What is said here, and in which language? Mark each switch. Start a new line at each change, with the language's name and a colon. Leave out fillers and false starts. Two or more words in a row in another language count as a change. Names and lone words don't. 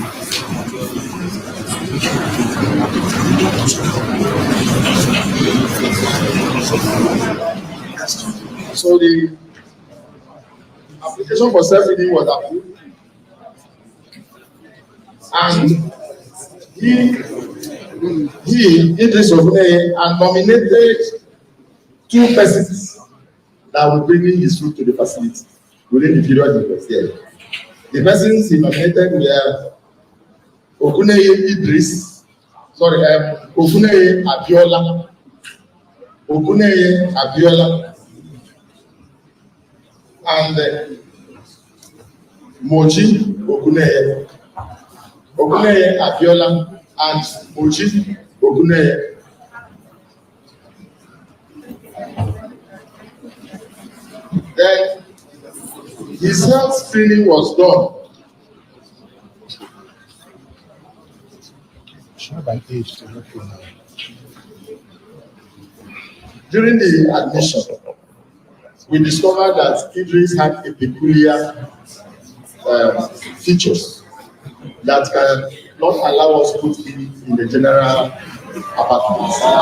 English: So the application for self-reading was approved, and Idris Oguneye, and nominated two persons that will bring in his fruit to the facility within the period he was there. The persons he nominated were Oguneye Idris, Oguneye Abiola, and Moji Oguneye. Oguneye Abiola and Moji Oguneye. Then his health screening was done. During the admission, we discovered that Idris had a peculiar features that can not allow us to put him in the general apartment.